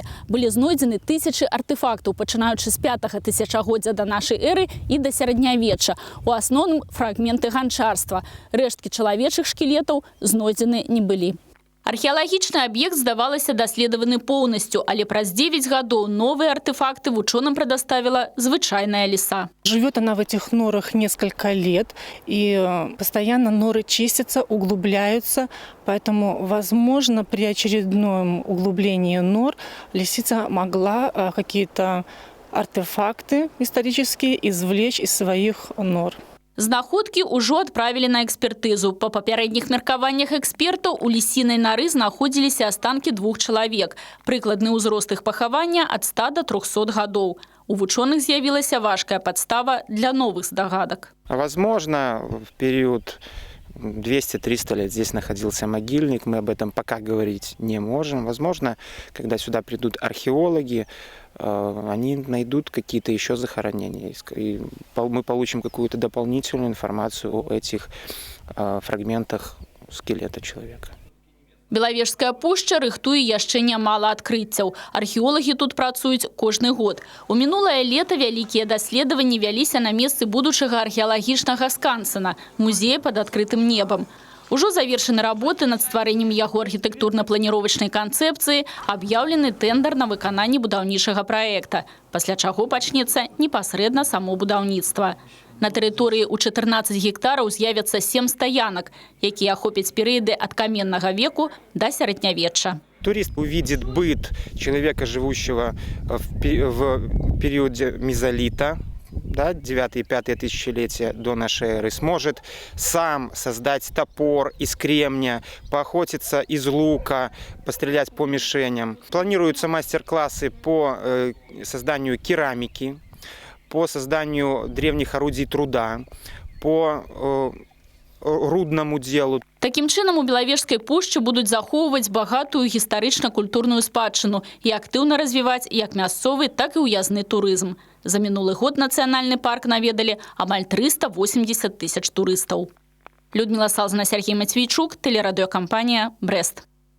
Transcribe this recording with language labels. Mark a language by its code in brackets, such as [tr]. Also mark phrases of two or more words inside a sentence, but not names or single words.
[be] Былі знойдзены тысячы артефактаў, пачынаючы з 5-го тысячагоддзя да нашай эры і да сярэднявечча. У асноўным фрагменты ганчарства. Рэшткі чалавечых шкілетаў знойдзены не былі. Археалагічны аб'ект, здавалася, даследаваны поўнасцю, але праз 9 гадоў новыя артефакты вучоным прадоставіла звычайная лиса. [ru] Живет она в этих норах несколько лет, и постоянно норы чистятся, углубляются, поэтому, возможно, при очередном углублении нор лисица могла какие-то артефакты исторические извлечь из своих нор. [be] Знаходкі ўжо адправілі на экспертызу. Па папярэдніх меркаваннях экспертаў у лісінай нары знаходзіліся астанкі 2 чалавек. Прыкладны ўзрост іх пахавання ад 100 до 300 гадоў. У вучоных з'явілася важкая падстава для новых здагадак. [ru] Возможно, в период 200-300 лет здесь находился могильник. Мы об этом пока говорить не можем. Возможно, когда сюда придут археологи, они найдут какие-то еще захоронения. И мы получим какую-то дополнительную информацию о этих фрагментах скелета человека. [be] Белавежская пушча рыхтуе яшчэ нямала адкрыццяў. Археолагі тут працуюць кожны год. У мінулае лета вялікія даследаванні вяліся на месцы будучага археалагічнага скансена, музея пад адкрытым небам. Ужо завершаны работы над стварэннем яго архітэктурна-планіровачнай канцэпцыі, аб'яўлены тэндар на выкананне будаўнічага праекта, пасля чаго пачнецца непасрэдна само будаўніцтва. На тэрыторыі ў 14 гектараў з'явяцца 7 стаянак, якія ахопяць перыяды ад каменнага веку да сярэднявечча. [ru] Турист увидит быт человека, живущего в периоде мезолита, да, 9 и 5 тысячелетия до нашей эры, сможет сам создать топор из кремня, поохотиться из лука, пострелять по мишеням. Планируются мастер-классы по созданию керамики, по созданию древних орудий труда, по рудному делу. [be] Такім чынам у Белавежскай пушчы будуць захоўваць багатую гістарычна-культурную спадчыну і актыўна развіваць як мясцовы, так і ўязны турызм. За мінулы год нацыянальны парк наведалі амаль 380 тысяч турыстаў. [ru] Людмила Салзана, Сергей Матвейчук, телерадиокомпания «Брест».